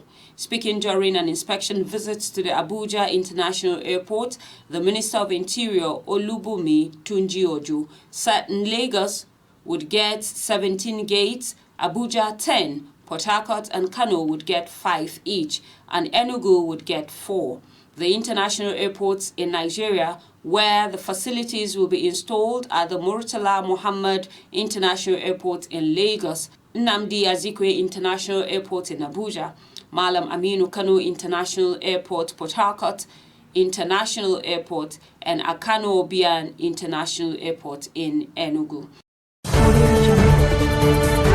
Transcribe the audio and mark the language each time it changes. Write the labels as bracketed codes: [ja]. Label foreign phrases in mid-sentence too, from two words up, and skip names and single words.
[en] Speaking during an inspection visit to the Abuja International Airport, the Minister of Interior, Olubunmi Tunji-Ojo, said Lagos would get 17 gates, Abuja 10, Port Harcourt and Kano would get 5 each, and Enugu would get 4. The international airports in Nigeria, where the facilities will be installed, are the Murtala Muhammad International Airport in Lagos, Nnamdi Azikiwe International Airport in Abuja, Malam Aminu Kano International Airport, Port Harcourt International Airport, and Akano Obian International Airport in Enugu.